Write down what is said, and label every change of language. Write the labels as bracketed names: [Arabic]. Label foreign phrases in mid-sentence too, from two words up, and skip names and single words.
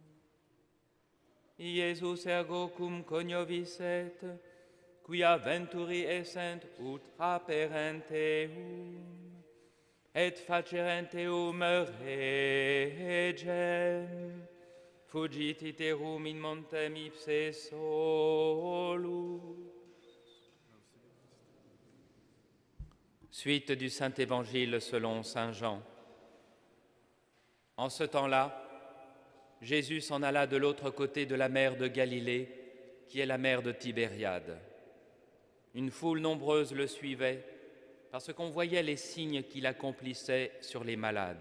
[Latin] Iesus ergo cum coniovisset, quia venturi essent ultra perenteum, et facerent eum regem, fugit iterum in montem ipse solus. [French] Suite du Saint-Évangile selon Saint Jean. En ce temps-là, Jésus s'en alla de l'autre côté de la mer de Galilée, qui est la mer de Tibériade. Une foule nombreuse le suivait, parce qu'on voyait les signes qu'il accomplissait sur les malades.